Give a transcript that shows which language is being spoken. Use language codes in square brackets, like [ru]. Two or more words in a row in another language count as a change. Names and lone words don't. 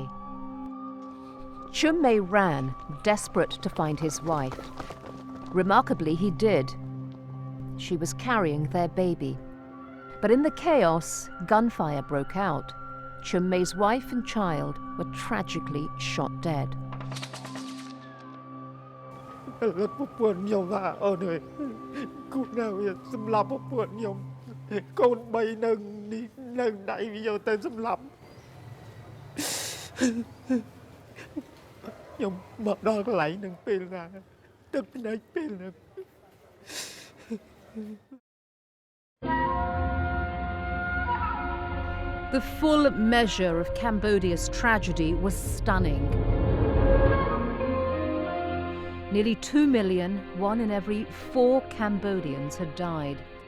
[en] Chum May ran, desperate to find his wife. Remarkably, he did. She was carrying their baby. But in the chaos, gunfire broke out. Chum May's wife and child were tragically shot dead. [km] ប្រពន្ធខ្ញុំថាអូនអើយគូនៅវាសម្លាប់ប្រពន្ធខ្ញុំកូន3នៅនេះនៅដៃវាយកទៅសម្លាប់ខ្ញុំមកដល់កន្លែងនឹងពេលណាទឹកភ្នែកពេលហ្នឹង [en] The full measure of Cambodia's tragedy was stunning. Nearly 2 million, 1 in every 4 Cambodians had died.